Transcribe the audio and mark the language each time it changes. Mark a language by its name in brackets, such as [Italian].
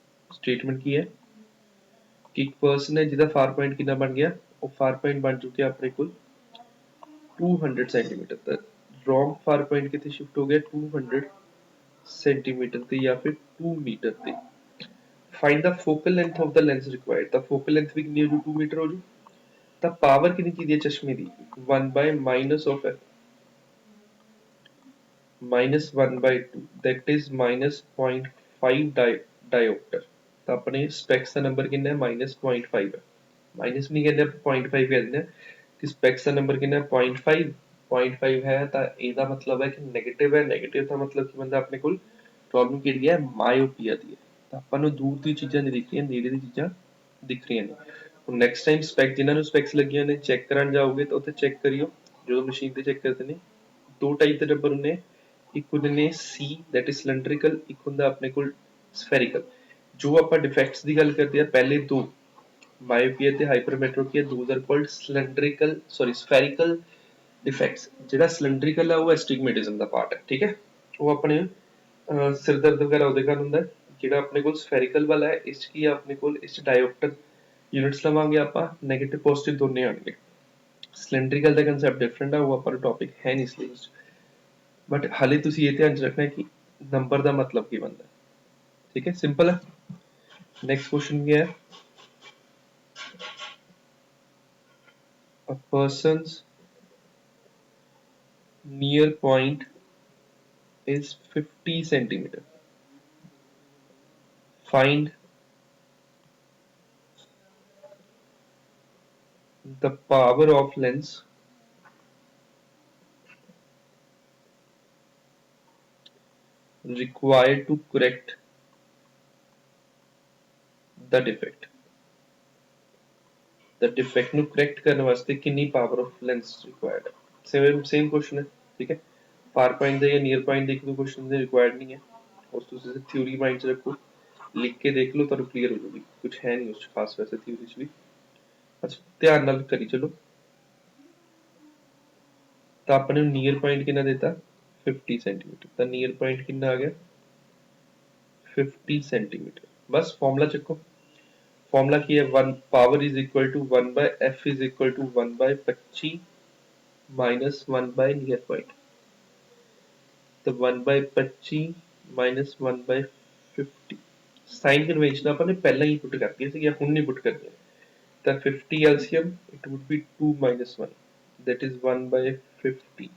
[Punjabi] Statement ਕੀ ਹੈ ਕਿ ਇੱਕ ਪਰਸਨ ਹੈ ਜਿਹਦਾ ਫਾਰ ਪੁਆਇੰਟ ਕਿੰਨਾ ਬਣ ਗਿਆ, ਉਹ ਫਾਰ ਪੁਆਇੰਟ ਬਣ ਚੁੱਕਿਆ ਆਪਣੇ ਕੋਲ 200 centimetre ਦਾ। Wrong for point ਕਿੱਥੇ ਸ਼ਿਫਟ ਹੋ ਗਿਆ 200 ਸੈਂਟੀਮੀਟਰ ਤੇ ਜਾਂ ਫਿਰ 2 ਮੀਟਰ ਤੇ। Find ਦਾ focal length of ਦਾ lens required, ਤਾਂ ਫੋਕਲ ਲੈਂਥ ਵੀ ਕਿੰਨੀ ਹੋ ਜੂ 2 ਮੀਟਰ ਹੋ ਜੂ। ਤਾਂ ਪਾਵਰ ਕਿੰਨੀ ਚਾਹੀਦੀ ਹੈ ਚਸ਼ਮੇ ਦੀ [English] 1 by minus of f minus 1 by 2 that is minus 0.5 diopter। [Punjabi] ਤਾਂ ਆਪਣੇ ਸਪੈਕਸ ਦਾ ਨੰਬਰ ਕਿੰਨਾ ਹੈ -0.5 ਹੈ। ਮਾਈਨਸ ਨਹੀਂ ਕਹਿੰਦੇ 0.5 ਕਹਿੰਦੇ ਕਿ ਸਪੈਕਸ ਦਾ ਨੰਬਰ ਕਿੰਨਾ ਹੈ 0.5। 0.5 ਹੈ ਤਾਂ ਇਹਦਾ ਮਤਲਬ ਹੈ ਕਿ ਨੈਗੇਟਿਵ ਹੈ। ਨੈਗੇਟਿਵ ਦਾ ਮਤਲਬ ਕਿ ਬੰਦਾ ਆਪਣੇ ਕੋਲ ਪ੍ਰੋਬਲਮ ਕਿਹੜੀ ਹੈ ਮਾਇਓਪੀਆ ਦੀ ਹੈ। ਤਾਂ ਆਪਾਂ ਨੂੰ ਦੂਰ ਦੀ ਚੀਜ਼ਾਂ ਨਹੀਂ ਦਿਖ ਰਹੀਆਂ, ਨੇੜੇ ਦੀ ਚੀਜ਼ਾਂ ਦਿਖ ਰਹੀਆਂ ਨੇ। ਹੁਣ ਨੈਕਸਟ ਟਾਈਮ ਸਪੈਕ ਜਿਨ੍ਹਾਂ ਨੂੰ ਸਪੈਕਸ ਲੱਗੀਆਂ ਨੇ ਚੈੱਕ ਕਰਨ ਜਾਓਗੇ ਤਾਂ ਉੱਥੇ ਚੈੱਕ ਕਰਿਓ, ਜਦੋਂ ਮਸ਼ੀਨ ਤੇ ਚੈੱਕ ਕਰਦੇ ਨੇ ਦੋ ਟਾਈਪ ਦੇ ਨੰਬਰ ਹੁੰਦੇ, ਇੱਕ ਹੁੰਦੇ ਨੇ ਸੀ ਦੈਟ ਇਜ਼ ਸਿਲੰਡਰੀਕਲ, ਇੱਕ ਹੁੰਦਾ ਆਪਣੇ ਕੋਲ ਸਫੈਰੀਕਲ। ਜੋ ਆਪਾਂ ਡਿਫੈਕਟਸ ਦੀ ਗੱਲ ਕਰਦੇ ਆ ਪਹਿਲੇ ਦੋ ਮਾਇਓਪੀਆ ਤੇ ਹਾਈਪਰਮੈਟ੍ਰੋਪੀਆ, ਦੋਜ਼ ਆਰ ਕਾਲਡ ਸਿਲੰਡਰੀਕਲ ਸਫੈਰੀਕਲ ਡਿਫੈਕਟਸ। ਜਿਹੜਾ ਸਿਲੰਡਰੀਕਲ ਹੈ ਉਹ ਐਸਟਿਗਮੈਟਿਜ਼ਮ ਦਾ ਪਾਰਟ ਹੈ, ਠੀਕ ਹੈ। ਉਹ ਆਪਣੇ ਸਿਰ ਦਰਦ ਵਗੈਰਾ ਉਹਦੇ ਕਾਰਨ ਹੁੰਦਾ। ਜਿਹੜਾ ਆਪਣੇ ਕੋਲ ਸਫੈਰੀਕਲ ਵਾਲਾ ਹੈ ਇਸ 'ਚ ਕੀ ਆ ਆਪਣੇ ਕੋਲ, ਇਸ 'ਚ ਡਾਇਓਪਟਰ ਯੂਨਿਟਸ ਲਵਾਂਗੇ ਆਪਾਂ, ਨੈਗੇਟਿਵ ਪੋਜ਼ਿਟਿਵ ਦੋਨੇ ਆਣਗੇ। ਸਿਲੰਡਰੀਕਲ ਦਾ ਕੰਸੈਪਟ ਡਿਫਰੈਂਟ ਹੈ, ਉਹ ਆਪਾਂ ਨੂੰ ਟੌਪਿਕ ਹੈ ਨਹੀਂ ਸਿਲੇਬਸ 'ਚ। ਬਟ ਹਾਲੇ ਤੁਸੀਂ ਇਹ ਧਿਆਨ 'ਚ ਰੱਖਣਾ ਕਿ ਨੰਬਰ ਦਾ ਮਤਲਬ ਕੀ ਬਣਦਾ, ਠੀਕ ਹੈ, ਸਿੰਪਲ ਹੈ। ਨੈਕਸਟ ਕੁਐਸਚਨ ਕੀ ਹੈ, [English] a person's near point is 50 centimeter. Find the power of lens required to correct the defect। [Punjabi] The defect ਨੂੰ correct ਕਰਨ ਵਾਸਤੇ ਕਿੰਨੀ power of lens required ਹੈ। same question ਹੈ, ਠੀਕ ਹੈ। far point ਦੇ ਜਾਂ near point ਦੇ ਇੱਕ ਦੋ question ਦੇ required ਨਹੀਂ ਹੈ, ਉਸ ਤੁਸੀਂ theory mind 'ਚ ਰੱਖੋ, ਲਿਖ ਕੇ ਦੇਖ ਲਓ ਤੁਹਾਨੂੰ clear ਹੋ ਜਾਊਗੀ। ਕੁਝ ਹੈ ਨਹੀਂ ਉਸ 'ਚ ਖਾਸ ਵੈਸੇ theory 'ਚ ਵੀ। ਅੱਛਾ ਧਿਆਨ ਨਾਲ ਕਰੀ ਚਲੋ। ਤਾਂ ਆਪਣੇ ਨੂੰ ਨੀਅਰ ਪੁਆਇੰਟ ਕਿੰਨਾ ਦਿੱਤਾ 50 ਸੈਂਟੀਮੀਟਰ, ਤਾਂ ਨੀਅਰ ਪੁਆਇੰਟ ਕਿੰਨਾ ਆ ਗਿਆ 50 ਸੈਂਟੀਮੀਟਰ। ਬਸ ਫਾਰਮੂਲਾ ਚੱਕੋ। ਫਾਰਮੂਲਾ ਕੀ ਹੈ 1 power is equal to 1 by f is equal to 1 by 25 minus 1 by near point. ਤਾਂ 1 by 25 minus 1 by 50। Sign convention ਆਪਾਂ ਨੇ ਪਹਿਲਾਂ ਹੀ ਪੁੱਟ ਕਰਤੀ ਸੀ, ਹੁਣ ਨਹੀਂ ਪੁੱਟ ਕਰਨੀ। [English] ਤਾਂ 50 LCM it would be 2 minus 1 that is 1 by 50।